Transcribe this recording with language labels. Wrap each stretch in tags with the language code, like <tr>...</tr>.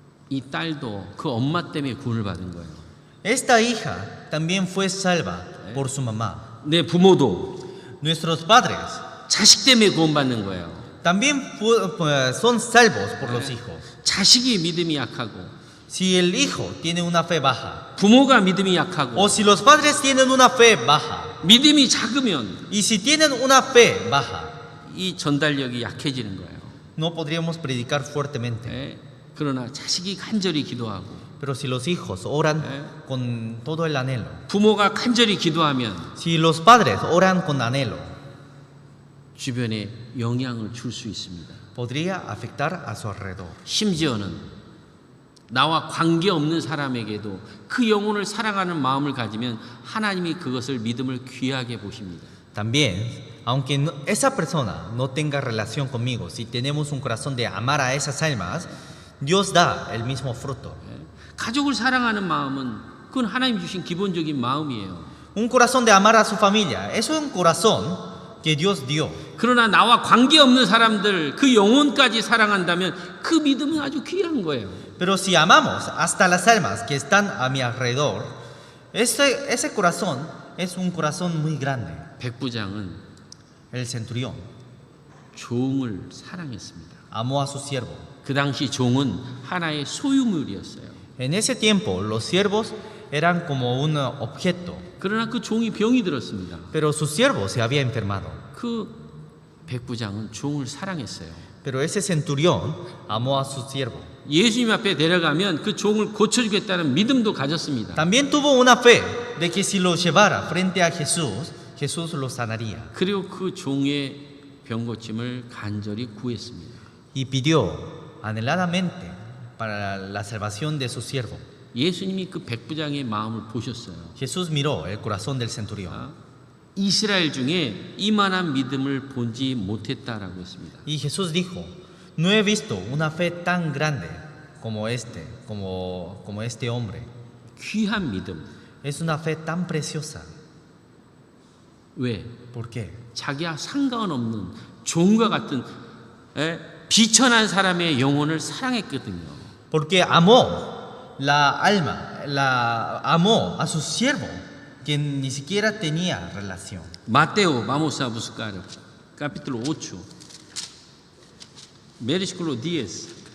<ko>이 딸도 그 엄마 때문에 구원을 받은 거예요.</ko> <es>Esta hija también fue salva por su mamá.</es> <ko>내 부모도</ko> <es>Nuestros padres</es> <ko>자식 때문에 구원받는 거예요.</ko> <es>también son salvos por los hijos.</es> <ko>자식이 믿음이 약하고</ko> <es>Si el hijo tiene una fe baja,</es> <ko>부모가 믿음이 약하고</ko> <es>o si los padres tienen una fe baja,</es> <ko>믿음이 작으면</ko> <es>y si tienen una fe baja,</es> <ko>이 전달력이 약해지는 거예요.</ko> <es>no podríamos predicar fuertemente.</es> <ko>예? 그러나 자식이 간절히 기도하고</ko> <es>Pero si los hijos oran con todo el anhelo,</es> <ko>부모가 간절히 기도하면</ko> <es>si los padres oran con anhelo,</es> <ko>주변에 영향을 줄 수 있습니다.</ko> <es>podría afectar a su alrededor.</es> <ko>심지어는 나와 관계없는 사람에게도 그 영혼을 사랑하는 마음을 가지면 하나님이 그것을 믿음을 귀하게 보십니다.</ko> <es>También, aunque esa persona no tenga relación conmigo, si tenemos un corazón de amar a esas almas, Dios da el mismo fruto.</es> <ko>가족을 사랑하는 마음은 그건 하나님 주신 기본적인 마음이에요.</ko> <es>Un corazón de amar a su familia, eso es un corazón que Dios dio.</es> <ko>그러나 나와 관계없는 사람들 그 영혼까지 사랑한다면 그 믿음은 아주 귀한 거예요.</ko> <es>Pero si amamos hasta las almas que están a mi alrededor, ese corazón es un corazón muy grande.</es> <ko>백부장은</ko> <es>El centurión</es> <ko>종을 사랑했습니다.</ko> <es>amó a su siervo.</es> <ko>그 당시 종은 하나의 소유물이었어요.</ko> <es>En ese tiempo los siervos eran como un objeto,</es> <ko>그러나 그 종이 병이 들었습니다.</ko> <es>pero su siervo se había enfermado.</es> <ko>그 백부장은 종을 사랑했어요.</ko> <es>Pero ese centurión amó a su siervo.</es> <ko>예수님 앞에 데려가면 그 종을 고쳐주겠다는 믿음도 가졌습니다.</ko> <es>También tuvo una fe de que si lo llevara frente a Jesús, Jesús lo sanaría.</es> <ko>그리고 그 종의 병 고침을 간절히 구했습니다.</ko> <es>Y pidió anheladamente para la salvación de su siervo.</es> <ko>예수님이 그 백부장의 마음을 보셨어요.</ko> <es>Jesús miró el corazón del centurión.</es> <ko>이스라엘 중에 이만한 믿음을 본지 못했다라고 했습니다.</ko> <es>Y Jesús dijo, no he visto una fe tan grande como este hombre.</es> <ko>귀한 믿음.</ko> <es>Es una fe tan preciosa.</es> <ko>왜?</ko> <es>¿Por qué?</es> <ko>자기와 상관없는 종과 같은 비천한 사람의 영혼을 사랑했거든요.</ko> <es>Porque amó amó a su siervo, que ni siquiera tenía relación. Mateo, vamos a buscar capítulo 8, versículo 10.</es>